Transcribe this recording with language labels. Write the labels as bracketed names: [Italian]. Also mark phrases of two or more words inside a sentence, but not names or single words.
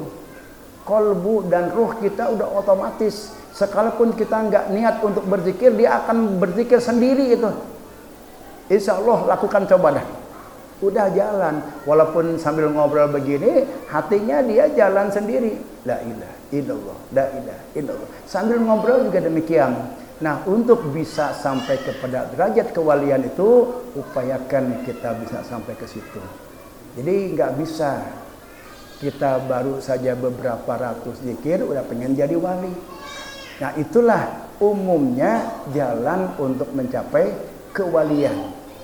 [Indonesian] Kolbu dan ruh kita udah otomatis. Sekalipun kita nggak niat untuk berzikir, dia akan berzikir sendiri itu. [Arabic] إن شاء الله [Indonesian] lakukan, coba dah. Udah jalan, walaupun sambil ngobrol begini, hatinya dia jalan sendiri. [Arabic] لا إله إلا الله، لا إله إلا الله. [Indonesian] Sambil ngobrol juga demikian. Nah, untuk bisa sampai kepada derajat kewalian itu, upayakan kita bisa sampai ke situ. Jadi nggak bisa kita baru saja beberapa ratus zikir udah pengen jadi wali. Nah, itulah umumnya jalan untuk mencapai kewalian.